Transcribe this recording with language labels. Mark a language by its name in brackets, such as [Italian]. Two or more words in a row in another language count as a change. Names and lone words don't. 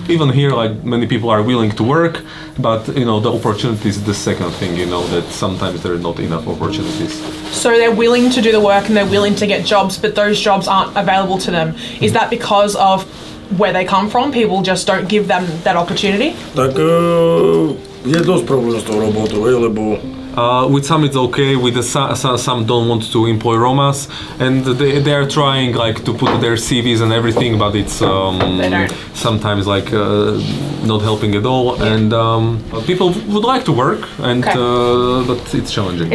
[English] Even here, like many people are willing to work, but you know the opportunity is the second thing. You know that sometimes there are not enough opportunities. So they're willing to do the work and they're willing to get jobs, but those jobs aren't available to them. Is that because of where they come from? People just don't give them that opportunity? [Slovak] Tak je dosť problém s tou robotou, lebo [English] with some it's okay, with some don't want to employ Romas, and they are trying like to put their CVs and everything, but it's sometimes like not helping at all. Yeah. And people would like to work, and but it's challenging.